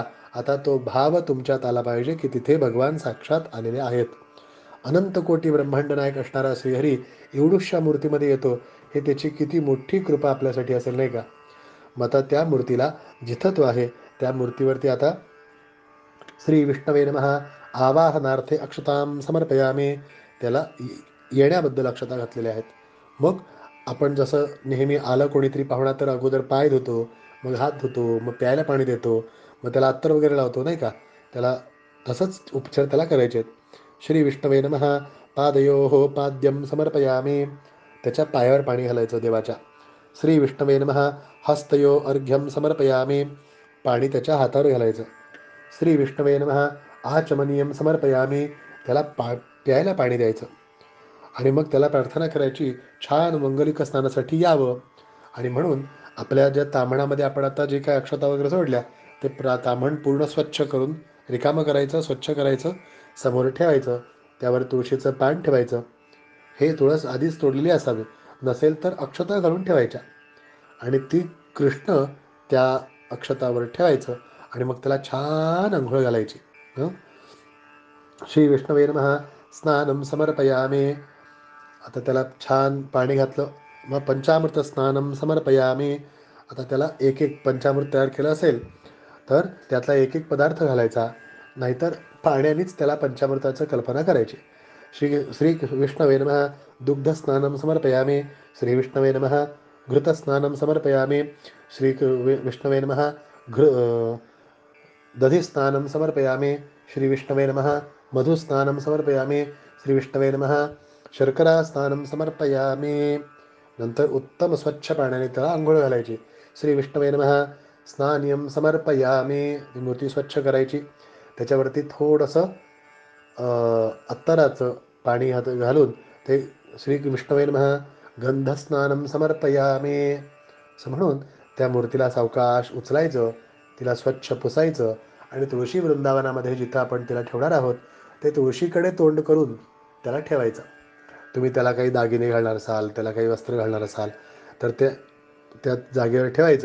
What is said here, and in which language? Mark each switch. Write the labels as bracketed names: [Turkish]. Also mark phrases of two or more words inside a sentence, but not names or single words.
[Marathi] आता तो भाव तुमच्यात आला पाहिजे की तिथे भगवान साक्षात आलेले आहेत. अनंत कोटी ब्रह्मांड नायक असणारा श्रीहरी एवढूशा मूर्तीमध्ये येतो, हे त्याची किती मोठी कृपा आपल्यासाठी असेल, नाही का? मग आता त्या मूर्तीला जिथं तो आहे त्या मूर्तीवरती आता [Sanskrit] श्री विष्णवे नमः आवाहनार्थे अक्षतां समर्पयामी. [Marathi] त्याला येण्याबद्दल अक्षता घातलेल्या आहेत. मग आपण जसं नेहमी आलं कोणीतरी पाहुणा तर अगोदर पाय धुतो, मग हात धुतो, मग प्यायला पाणी देतो, मग त्याला अत्तर वगैरे लावतो, नाही का? त्याला तसंच उपचार त्याला करायचे आहेत. [Sanskrit] श्री विष्णवे नमः पादयोः पाद्यं समर्पयामी. [Marathi] त्याच्या पायावर पाणी घालायचं देवाच्या. [Sanskrit] श्री विष्णवे नमः हस्तयो अर्घ्यं समर्पयामी. [Marathi] पाणी त्याच्या हातावर घालायचं. [Sanskrit] श्री विष्णवे नमः आचमनीयं समर्पयामी. [Marathi] त्याला प्यायला पाणी द्यायचं आणि मग त्याला प्रार्थना करायची छान मंगलिक स्नानासाठी यावं. आणि म्हणून आपल्या ज्या ताम्हणामध्ये आपण आता जे काही अक्षता वगैरे सोडल्या ते ताम्हण पूर्ण स्वच्छ करून रिकामं करायचं, स्वच्छ करायचं, समोर ठेवायचं. त्यावर तुळशीचं पान ठेवायचं. हे तुळस आधीच तोडलेली असावी, नसेल तर अक्षता घालून ठेवायच्या आणि ती कृष्ण त्या अक्षतावर ठेवायचं आणि मग त्याला छान अंघोळ घालायची. [Sanskrit] श्री विष्णवे नमः स्नानं समर्पयामी. [Marathi] आता त्याला छान पाणी घातलं, मग [Sanskrit] पंचामृत स्नानं समर्पयामी. [Marathi] आता त्याला एक एक पंचामृत तयार केलं असेल तर त्यातला एक एक पदार्थ घालायचा, नाहीतर पाण्यानेच त्याला पंचामृताचं कल्पना करायची. [Sanskrit] श्री विष्णवे नमः दुग्धस्नानं समर्पयामी. श्री विष्णवे नमः घृतस्नानं समर्पयामी. श्री विष्णवे नमः दधिस्नानं समर्पयामी. श्री विष्णवे नमः मधुस्नानं समर्पयामी. श्री विष्णवे नमः शर्करा स्नानं समर्पयामी. [Marathi] नंतर उत्तम स्वच्छ पाण्याने त्याला आंघोळ घालायची. [Sanskrit] श्री विष्णवे नमः स्नानियम समर्पयामी. [Marathi] ती मूर्ती स्वच्छ करायची. त्याच्यावरती थोडंसं अत्तराचं पाणी हात घालून ते [Sanskrit] श्री विष्णवे नमः गंधस्नानं समर्पयामी [Marathi] असं म्हणून त्या मूर्तीला सावकाश उचलायचं, तिला स्वच्छ पुसायचं आणि तुळशी वृंदावनामध्ये जिथं आपण तिला ठेवणार आहोत ते तुळशीकडे तोंड करून त्याला ठेवायचं. तुम्ही त्याला काही दागिने घालणार असाल, त्याला काही वस्त्र घालणार असाल तर ते त्या जागेवर ठेवायचं.